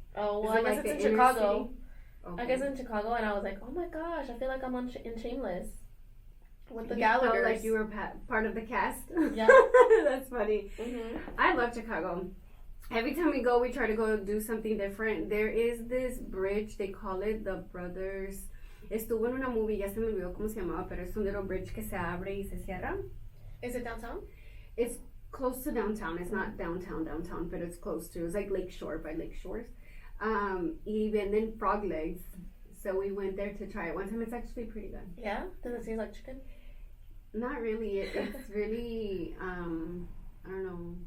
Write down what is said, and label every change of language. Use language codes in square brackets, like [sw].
[en] Oh well, I guess it's in Chicago. Okay. I guess in Chicago, and I was like, oh my gosh, I feel like I'm in Shameless with the Gallaghers. Felt like you were part of the cast. Yeah, that's funny. I love Chicago. Every time we go, we try to go do something different. There is this bridge, they call it the Brothers. [es] Estuvo en una movie, ya se me olvidó cómo se llamaba, pero es un [en] little bridge [es] que se abre y se cierra. [en] Is it downtown? It's close to downtown. It's not downtown, but it's close to. It's like Lakeshore by Lakeshores. [es] Y venden [en] frog legs. So we went there to try it one time. It's actually pretty good. Yeah? Does it taste like chicken? Not really. It's really, I don't know.